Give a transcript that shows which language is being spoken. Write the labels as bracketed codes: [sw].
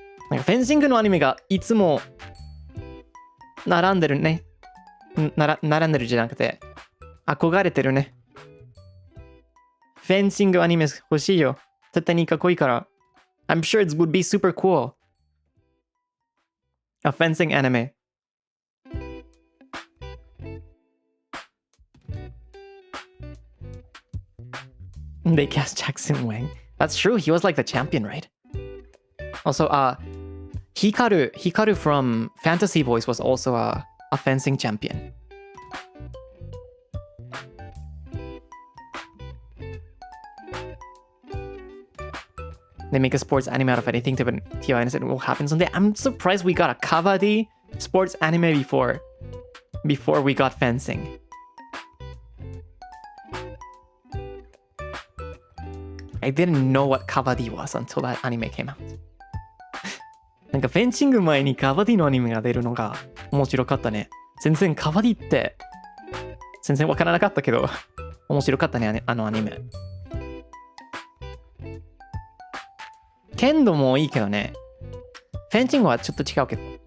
[ja] なんかフェンシングのアニメがいつも並んでるね。並んでるじゃなくて憧れてるね。フェンシングアニメ欲しいよ。絶対にかっこいいから。 [en] I'm sure it would be super cool. A fencing anime. They cast Jackson Wang. That's true. He was like the champion, right? Also, Hikaru from Fantasy Boys was also a fencing champion. They make a sports anime out of anything to be honest, it will happen someday. I'm surprised we got a kabaddi sports anime before we got fencing. I didn't know what kabaddi was until that anime came out. [ja] なんかフェンシング前にカバディのアニメが出るのが面白かったね。全然カバディって全然わからなかったけど面白かったね、あのアニメ。剣道もいいけどね。フェンシングはちょっと違うけど。